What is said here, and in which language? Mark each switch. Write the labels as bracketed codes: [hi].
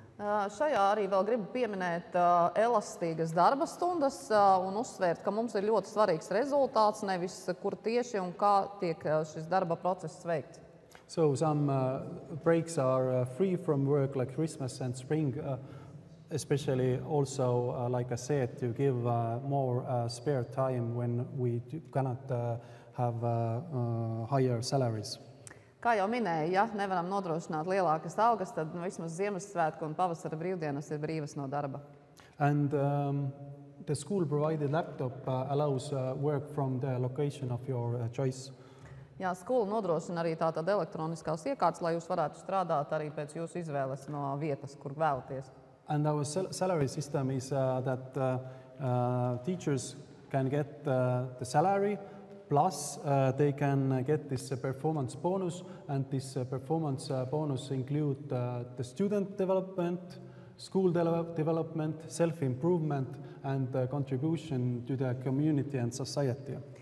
[lv] Šajā arī vēl gribu pieminēt elastīgas darba stundas un uzsvērt, ka mums ir ļoti svarīgs rezultāts, nevis kur tieši un kā tiek šis darba process veikts. [en] So some breaks are free from work like Christmas and spring, especially also, like I said, to give more spare time when we cannot have higher salaries. [lv] Kā jau minēju, ja nevaram nodrošināt lielākas algas, tad vismaz Ziemassvētku un pavasara brīvdienas ir brīvas no darba. [en] And the school provided laptop allows work from the location of your choice. [lv] Jā, skola nodrošina arī tātad elektroniskās iekārtas, lai jūs varētu strādāt arī pēc jūsu izvēles no vietas, kur vēlaties. [en] And our salary system is that teachers can get the salary, plus they can get this performance bonus, and this performance bonus include the student development, school development, self-improvement, and contribution to the community and society.